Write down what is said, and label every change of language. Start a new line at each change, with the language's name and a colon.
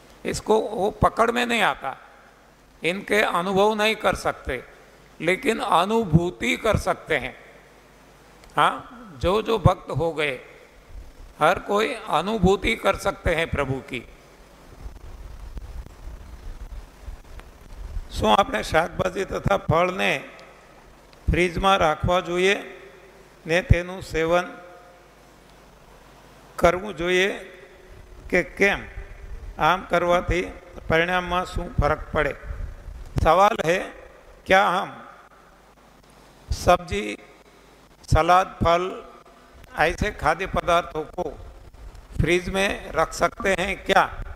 Hindi: इसको वो पकड़ में नहीं आता, इनके अनुभव नहीं कर सकते, लेकिन अनुभूति कर सकते हैं। हाँ, जो जो भक्त हो गए, हर कोई अनुभूति कर सकते हैं प्रभु की।
Gujarati: શું આપણે શાકભાજી તથા ફળને ફ્રીજમાં રાખવા જોઈએ ને તેનું સેવન કરવું જોઈએ કે કેમ? આમ કરવાથી પરિણામમાં શું ફરક પડે?
Hindi: सवाल है, क्या हम सब्जी, सलाद, फल ऐसे खाद्य पदार्थों को फ्रीज में रख सकते हैं क्या?